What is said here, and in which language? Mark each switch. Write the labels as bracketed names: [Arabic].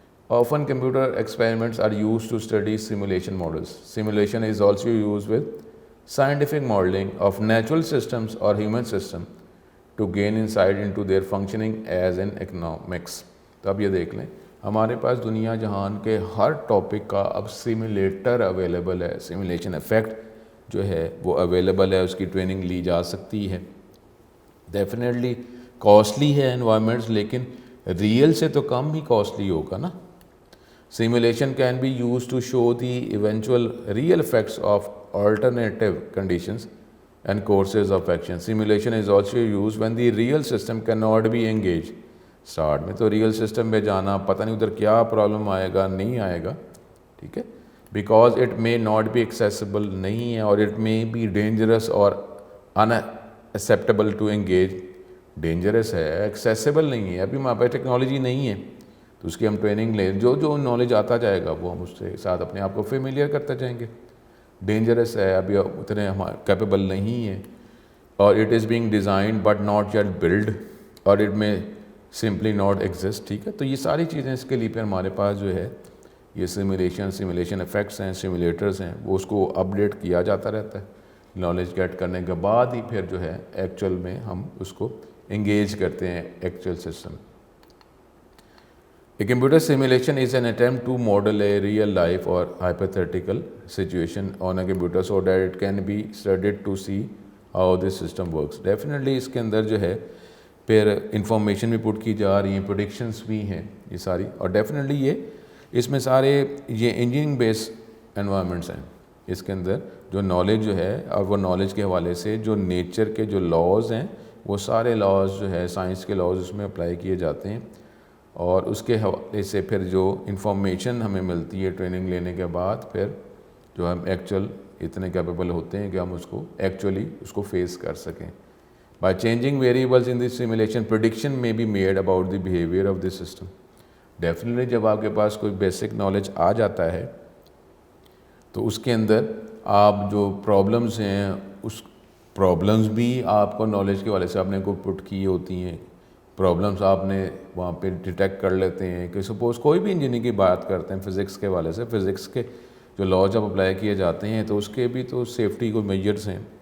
[English] Often computer experiments are used to study simulation models. Simulation is also used with scientific modeling of natural systems or human systems to gain insight into their functioning as in economics. [Urdu] تو اب یہ دیکھ لیں ہمارے پاس دنیا جہان کے ہر topic کا اب سیمولیٹر اویلیبل ہے، سیمولیشن افیکٹ جو ہے وہ اویلیبل ہے، اس کی ٹریننگ لی جا سکتی ہے. ڈیفینیٹلی کاسٹلی ہے انوائرمنٹس، لیکن ریئل سے تو کم ہی کاسٹلی ہوگا نا. [English] Simulation can be used to show the eventual real effects of alternative conditions and courses of action. Simulation is also used when the real system cannot be engaged. [Urdu] Start میں تو real system میں جانا، پتہ نہیں ادھر کیا problem آئے گا، نہیں آئے گا، ٹھیک ہے، [English] because it may not be accessible [Urdu] نہیں ہے، اور [English] It may be dangerous اور unacceptable to engage. [Urdu] ڈینجرس ہے، ایکسیسیبل نہیں ہے، ابھی ہمارے پاس ٹیکنالوجی نہیں ہے تو اس کی ہم ٹریننگ لیں، جو نالج آتا جائے گا وہ ہم اس کے ساتھ اپنے آپ کو فیملیئر کرتے جائیں گے. ڈینجرس ہے، ابھی اتنے کیپیبل نہیں ہے، اور [English] It is being designed but not yet build, اور it may simply not exist. [Urdu] ٹھیک ہے، تو یہ ساری چیزیں اس کے لیے پھر ہمارے پاس جو ہے یہ سیمولیشن افیکٹس ہیں، سیمولیٹرز ہیں، وہ اس کو اپڈیٹ کیا جاتا رہتا ہے. نالج گیٹ کرنے کے بعد ہی پھر جو ہے ایکچوئل میں ہم اس کو انگیج کرتے ہیں actual system. [English] A computer simulation is an attempt to model a real life or hypothetical situation on a computer so that it can be studied to see how this system works. [Urdu] Definitely اس کے اندر جو ہے پھر information بھی پٹ کی جا رہی ہیں، پریڈکشنس بھی ہیں یہ ساری، اور ڈیفینیٹلی یہ اس میں سارے یہ انجینئرنگ بیس انوائرمنٹس ہیں. اس کے اندر جو نالج جو ہے، اور وہ نالج کے حوالے سے جو نیچر کے جو لاز ہیں وہ سارے لاز جو ہے سائنس کے لاز اس میں اپلائی کیے جاتے ہیں، اور اس کے حوالے سے پھر جو انفارمیشن ہمیں ملتی ہے ٹریننگ لینے کے بعد، پھر جو ہم ایکچوئل اتنے کیپیبل ہوتے ہیں کہ ہم اس کو ایکچولی اس کو فیس کر سکیں. [English] By changing variables in the simulation, prediction may be made about the behavior of the system. [Urdu] Definitely جب آپ کے پاس کوئی بیسک نالج آ جاتا ہے تو اس کے اندر آپ جو پرابلمس ہیں اس پرابلمس بھی آپ کو نالج کے والے سے آپ نے کو پٹ کی ہوتی ہیں. پرابلمس آپ نے وہاں پہ ڈیٹیکٹ کر لیتے ہیں کہ سپوز کوئی بھی انجینئرنگ کی بات کرتے ہیں فزکس کے والے سے، فزکس کے جو لا جب اپلائی کیے جاتے ہیں تو اس کے بھی تو سیفٹی کو میجرس ہیں.